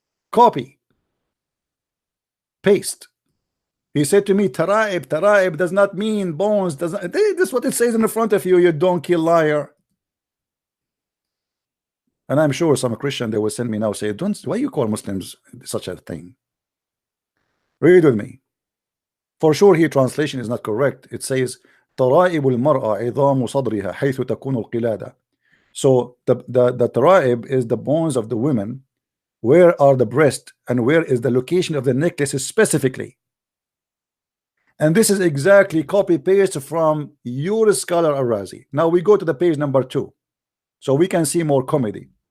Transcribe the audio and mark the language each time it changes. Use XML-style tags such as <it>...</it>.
<en>Copy. Paste. He said to me, Taraib does not mean bones. This is what it says in the front of you, you donkey liar. And I'm sure some Christian, they will send me now, say, why you call Muslims such a thing? Read with me. For sure here translation is not correct. It says</en> <ar>ترائب المرأة عظام صدرها حيث تكون القلادة.</ar> <en>So the taraib is the bones of the women. Where are the breasts and where is the location of the necklaces specifically? And this is exactly copy paste from your scholar Al-Razi. Now we go to the page number 2 so we can see more comedy.</en>